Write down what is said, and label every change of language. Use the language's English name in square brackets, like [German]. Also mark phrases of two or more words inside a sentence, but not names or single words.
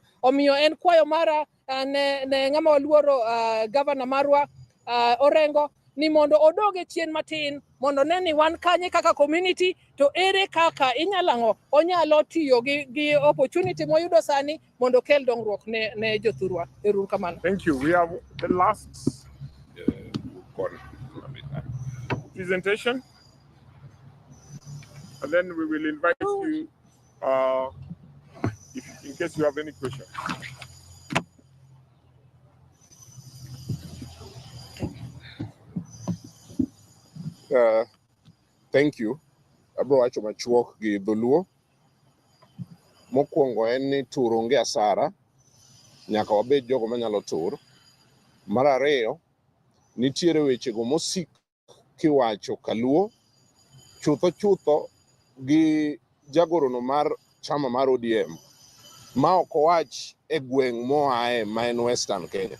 [Luo (Kenya and Tanzania)] Omiyo en kwayo mara ne ng'ama waluoro governor marwa Orengo ni mondo odoge chien matin mondo ne ni wan kanye kaka community, to ere kaka inyalang'o onyalo tiyo gi opportunity moyudo sani mondo kel dongruok ne jothurwa. Eruru kamano. [English] Thank you. We have the last presentation, and then we will invite you in case you have any questions. Thank you. [Luo (Kenya and Tanzania)] Abro wacho machuok gi dholuo. Mokwongo en ni tur onge asara, nyaka wabed jogo manyalo tur. Mar ariyo, nitiere wechego mosik kiwacho kaluo, chutho gi jagorono mar chama mar ODM, ma ok owach e gweng' moae ma en Western Kenya.